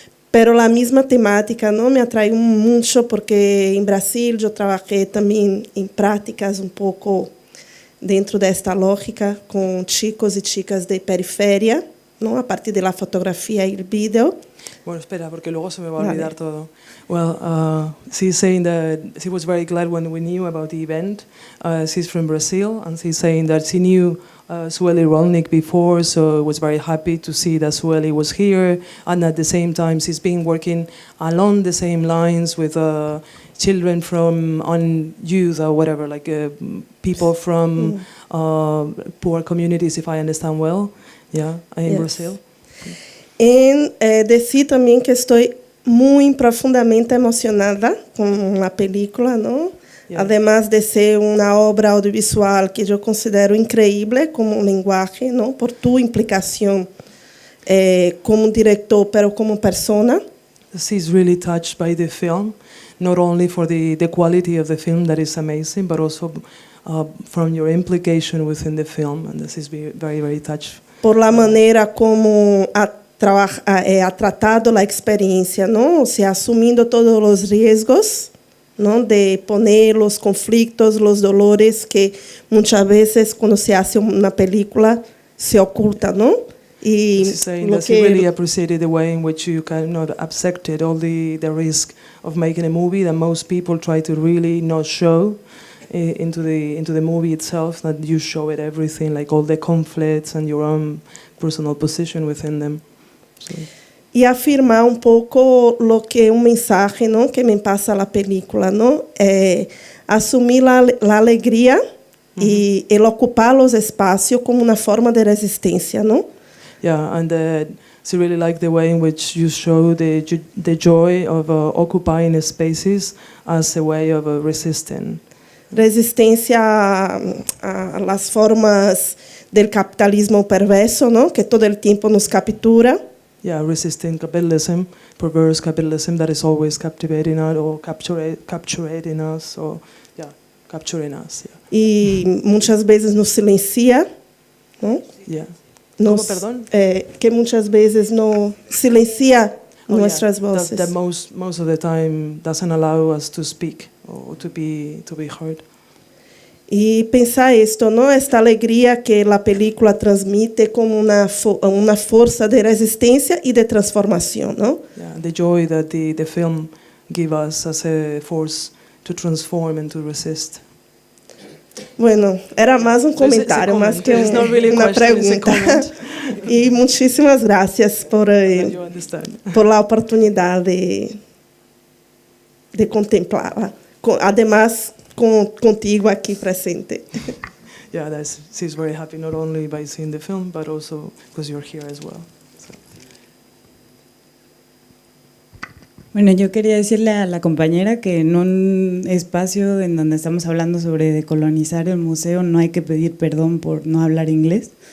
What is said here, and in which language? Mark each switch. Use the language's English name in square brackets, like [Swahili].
[Spanish] Pero la misma temática, ¿no? Me atrae mucho porque en Brasil yo trabajé también en prácticas un poco dentro de esta lógica con chicos y chicas de periferia, ¿no? A partir de la fotografía y el vídeo. Bueno, espera, porque luego se me va a olvidar todo. [English] Well, she's saying that she was very glad when we knew about the event. She's from Brazil, and she's saying that she knew Sueli Rolnik before, so was very happy to see that Sueli was here. And at the same time, she's been working along the same lines with children from youth or whatever, like people from poor communities, if I understand well. Yeah, in Brazil. [Spanish] En decir también que estoy muy profundamente emocionada con la película, ¿no? Yeah. Además de ser una obra audiovisual que yo considero increíble como lenguaje, ¿no? Por tu implicación como director, pero como persona. [English] She's really touched by the film, not only for the quality of the film that is amazing, but also from your implication within the film, and this is very, very touched. [Spanish] Por la manera como ha tratado la experiencia, ¿no? O sea, asumiendo todos los riesgos, ¿no? De poner los conflictos, los dolores que muchas veces cuando se hace una película se oculta, ¿no? Y [English] She's saying [Spanish] lo [English] that she [Spanish] que [English] really appreciated the way in which you kind of accepted all the risk of making a movie that most people try to really not show into the movie itself, that you show it everything, like all the conflicts and your own personal position within them. So. [Portuguese] E afirmar um pouco lo que um mensaje, não, que me passa a película, não, é assumir a alegria e el ocupar os espaços como uma forma de resistência, não? [English] Yeah, and she really liked the way in which you show the joy of occupying spaces as a way of resisting. [Spanish] Resistência a las formas del capitalismo perverso, não, que todo el tiempo nos captura. [English] Yeah, resisting capitalism, perverse capitalism that is always captivating us or capturing us, or capturing us. Yeah. [Portuguese] E muitas vezes nos silencia, não? [English] Yeah. [Portuguese] Nos, que muitas vezes no silencia nossas vozes. [English] That most of the time doesn't allow us to speak or to be heard. [Portuguese] E pensar isto, não, esta alegria que a película transmite como uma força de resistência e de transformação, não? [English] Yeah, the joy that the film gives us as a force to transform and to resist. [Portuguese] Bueno, era mais comentário, mais que uma pergunta. E muitíssimas graças por a oportunidade de contemplá-la. [Spanish] Además, contigo aqui presente. [English] Yeah, she's very happy not only by seeing the film, but also because you're here as well. So. [Spanish] Bueno, yo quería decirle a la compañera que en un espacio en donde estamos hablando sobre decolonizar el museo no hay que pedir perdón por no hablar inglés.